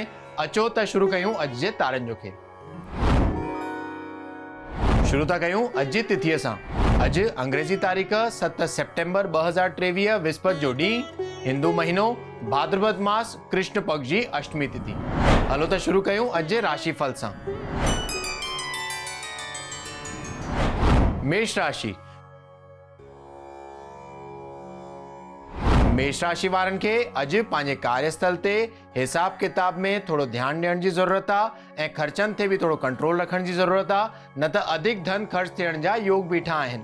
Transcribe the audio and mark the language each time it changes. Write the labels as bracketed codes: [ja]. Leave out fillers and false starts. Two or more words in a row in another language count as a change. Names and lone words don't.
[sd] अचो त शुरू कयूं अॼु जे तारनि जो खेल। शुरू था कयूं अॼु जी तिथीअ सां। अॼु अंग्रेजी तारीख़ 7 सेप्टेम्बर 2023 विस्पति जो ॾींहुं, हिंदू महीनो भाद्रपद मास कृष्ण पक्ष जी अष्टमी तिथि। हलो त शुरू कयूं अॼु जे राशिफल सां। मेष राशि। मेष राशि वारनि खे अॼु पंहिंजे कार्यस्थल ते हिसाब किताब में थोरो ध्यानु ॾियण जी ज़रूरत आहे ऐं ख़र्चनि ते बि थोरो कंट्रोल रखण जी ज़रूरत आहे, न त अधिक धन ख़र्च थियण जा योग बीठा आहिनि।